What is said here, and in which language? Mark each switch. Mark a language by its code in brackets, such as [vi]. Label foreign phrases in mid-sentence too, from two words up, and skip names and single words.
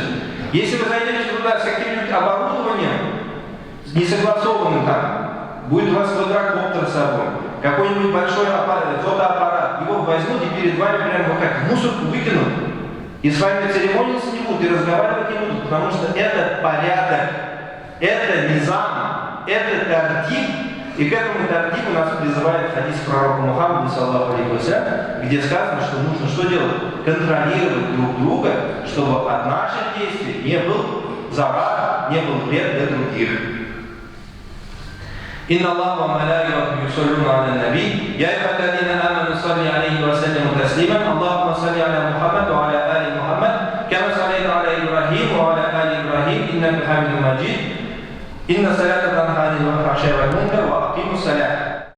[ru] Если вы зайдете туда с каким-нибудь оборудованием, несогласованным там, будет у вас квадрокоптер с собой, какой-нибудь большой фотоаппарат, его возьмут и перед вами прямо вот как в мусорку выкинут. И с вами церемониться не будут, и разговаривать не будут, потому что это порядок, это низам, это тардиб. И к этому тардибу нас призывает хадис пророка Мухаммада, [ar] صلى الله عليه وسلم, [ru] где сказано, что нужно что делать? Контролировать друг друга, чтобы от наших действий не был завар, не был вред для других. [ar] إن الله وملائكته يصلون على النبي يا أيها الذين آمنوا صلوا عليه وسلموا تسليما اللهم صل على محمد وعلى آل محمد كما صليت على إبراهيم وعلى آل إبراهيم إنك حميد مجيد إن الصلاة تنهى عن الفحشاء والمنكر وأقيموا الصلاة